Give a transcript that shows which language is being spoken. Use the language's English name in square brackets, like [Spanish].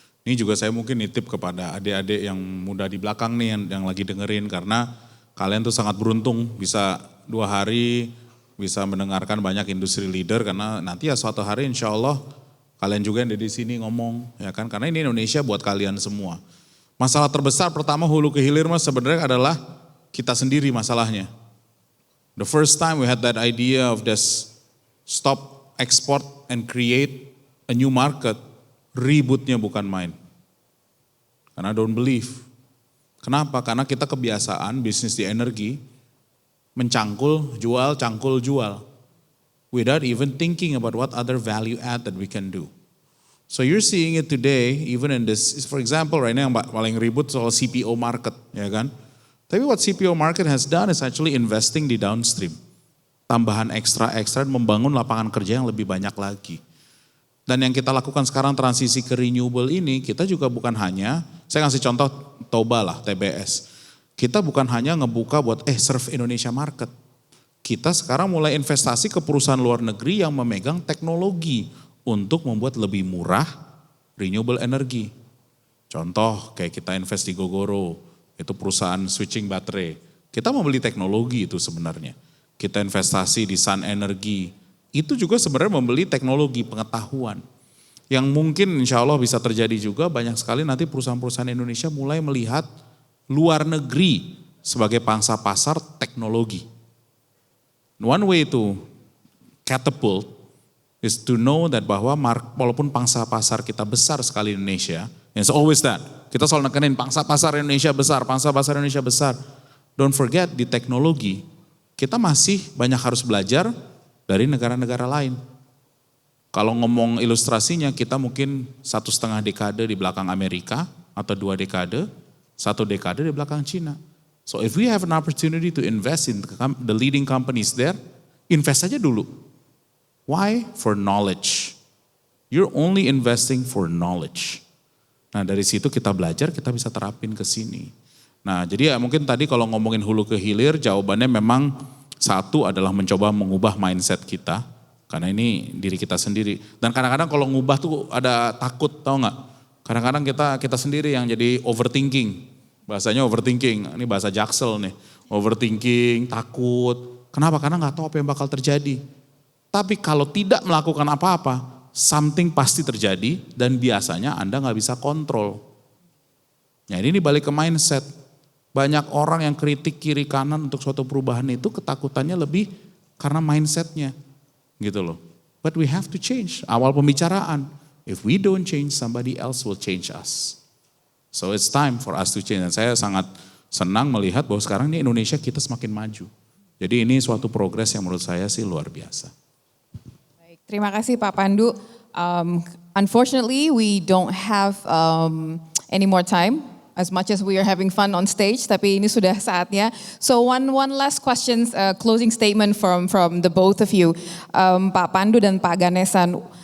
[Indonesian] Ini juga saya mungkin nitip kepada adik-adik yang muda di belakang nih yang lagi dengerin, karena kalian tuh sangat beruntung bisa 2 hari bisa mendengarkan banyak industri leader, karena nanti ya suatu hari insya Allah kalian juga yang ada di sini ngomong, ya kan, karena ini Indonesia buat kalian semua. Masalah terbesar pertama hulu ke hilir mas sebenarnya adalah kita sendiri masalahnya. [English] The first time we had that idea of this stop export and create a new market, [Indonesian] ributnya bukan main. Karena [English] don't believe. [Indonesian] Kenapa? Karena kita kebiasaan bisnis di energi, mencangkul, jual, cangkul, jual. [English] Without even thinking about what other value add that we can do. So you're seeing it today, even in this, for example, right now [Indonesian] yang paling ribut soal CPO market, ya kan? [English] Tapi what CPO market has done is actually investing [Indonesian] di downstream. Tambahan ekstra-ekstra dan membangun lapangan kerja yang lebih banyak lagi. Dan yang kita lakukan sekarang transisi ke renewable ini, kita juga bukan hanya, saya ngasih contoh Toba lah, TBS. Kita bukan hanya ngebuka buat [English] serve Indonesia market. [Indonesian] Kita sekarang mulai investasi ke perusahaan luar negeri yang memegang teknologi untuk membuat lebih murah renewable energy. Contoh kayak kita invest di Gogoro, itu perusahaan switching baterai. Kita membeli teknologi itu sebenarnya. Kita investasi di Sun Energy, itu juga sebenarnya membeli teknologi pengetahuan. Yang mungkin insya Allah bisa terjadi juga banyak sekali nanti perusahaan-perusahaan Indonesia mulai melihat luar negeri sebagai pangsa pasar teknologi. [English] One way to catapult is to know that [Indonesian] bahwa walaupun pangsa pasar kita besar sekali Indonesia, [English] it's always that. [Indonesian] Kita selalu nekenin pangsa pasar Indonesia besar, pangsa pasar Indonesia besar. [English] Don't forget [Indonesian] di teknologi, kita masih banyak harus belajar dari negara-negara lain. Kalau ngomong ilustrasinya, kita mungkin 1,5 dekade di belakang Amerika, atau 2 dekade, 1 dekade di belakang Cina. [English] So if we have an opportunity to invest in the leading companies there, [Indonesian] invest aja dulu. [English] Why? For knowledge. You're only investing for knowledge. [Indonesian] Nah dari situ kita belajar, kita bisa terapin ke sini. Nah jadi ya mungkin tadi kalau ngomongin hulu ke hilir, jawabannya memang satu adalah mencoba mengubah mindset kita. Karena ini diri kita sendiri. Dan kadang-kadang kalau ngubah tuh ada takut, tahu nggak? Kadang-kadang kita sendiri yang jadi overthinking. Bahasanya overthinking, ini bahasa Jaksel nih. Overthinking, takut. Kenapa? Karena nggak tahu apa yang bakal terjadi. Tapi kalau tidak melakukan apa-apa, [English] something [Indonesian] pasti terjadi dan biasanya Anda nggak bisa kontrol. Nah ini balik ke mindset. Banyak orang yang kritik kiri kanan untuk suatu perubahan itu ketakutannya lebih karena mindsetnya. Gitu loh. [English] But we have to change. [Indonesian] Awal pembicaraan. [English] If we don't change, somebody else will change us. So it's time for us to change. [Indonesian] Dan saya sangat senang melihat bahwa sekarang ini Indonesia kita semakin maju. Jadi ini suatu progres yang menurut saya sih luar biasa. Terima kasih Pak Pandu. [English] Unfortunately, we don't have any more time. As much as we are having fun on stage, [Indonesian] tapi ini sudah saatnya. [English] So one last question, closing statement from the both of you, Pak Pandu dan Pak Ganesan.